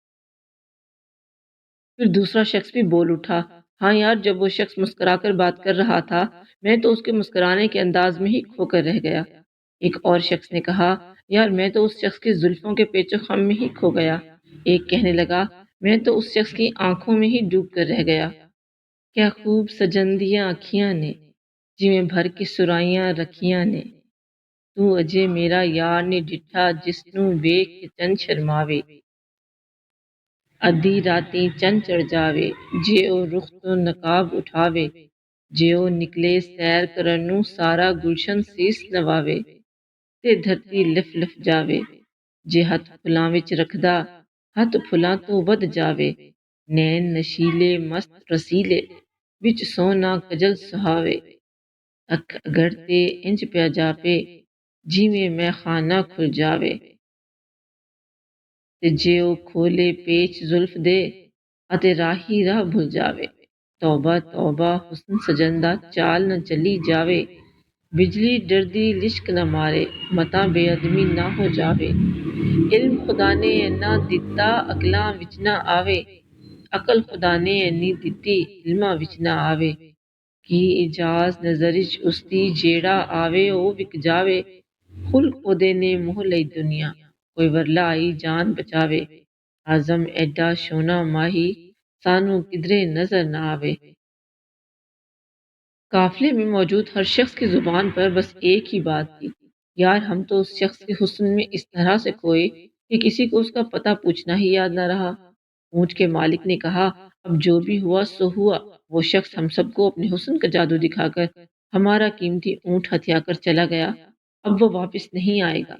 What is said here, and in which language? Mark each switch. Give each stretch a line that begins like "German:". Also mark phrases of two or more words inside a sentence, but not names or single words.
Urdu: پھر دوسرا شخص بھی بول اٹھا، ہاں یار جب وہ شخص مسکرا کر بات کر رہا تھا میں تو اس کے مسکرانے کے انداز میں ہی کھو کر رہ گیا۔ ایک اور شخص نے کہا، یار میں تو اس شخص کی زلفوں کے پیچ و خم میں ہی کھو گیا۔ ایک کہنے لگا، میں تو اس شخص کی آنکھوں میں ہی ڈوب کر رہ گیا۔
Punjabi: کیا خوب سجن دیاں اکھیاں نے، جی میں بھر کے سرائیاں رکھیاں نے، تو اجے میرا یار نے ڈٹھا جس نوں ویکھ کے چن شرماوے، ادھی راتیں چن چڑھ جاوے، جے او رخ تو نقاب اٹھاوے، جے او نکلے سیر کرن نوں سارا گلشن سیس نواوے، تے دھرتی لف لف جاوے، جے ہتھ پھلاں وچ رکھدا، ہتھ پھلاں تو ود جاوے، نین نشیلے مست رسیلے، وچ سونا کجل سہاوے، اکھ اگر تے انج پیا جاپے، جیویں میں خانہ کھل جاوے، تے جے او کھولے پیچ زلف دے، اتے راہی راہ بھل جاوے، توبہ توبہ حسن سجن دا چال نہ چلی جاوے، بجلی ڈردی لشک نہ مارے، متاں بے ادمی نہ ہو جاوے، علم خدا نے اینا دتا عقلاں وچ نہ آوے، عقل خدا نے اینی دتی علماں وچ نہ آوے، کی اجاز نظرچ اس دی جیڑا آوے او وک جاوے، خلق اودے نے موہ لئی دنیا، کوئی ورلا آئی جان بچاوے، اعظم ایڈا شونا ماہی سانو کدرے نظر نہ آوے۔
Urdu: قافلے میں موجود ہر شخص کی زبان پر بس ایک ہی بات تھی، یار ہم تو اس شخص کے حسن میں اس طرح سے کھوئے کہ کسی کو اس کا پتہ پوچھنا ہی یاد نہ رہا۔ اونٹ کے مالک نے کہا، اب جو بھی ہوا سو ہوا، وہ شخص ہم سب کو اپنے حسن کا جادو دکھا کر ہمارا قیمتی اونٹ ہتھیا کر چلا گیا، اب وہ واپس نہیں آئے گا۔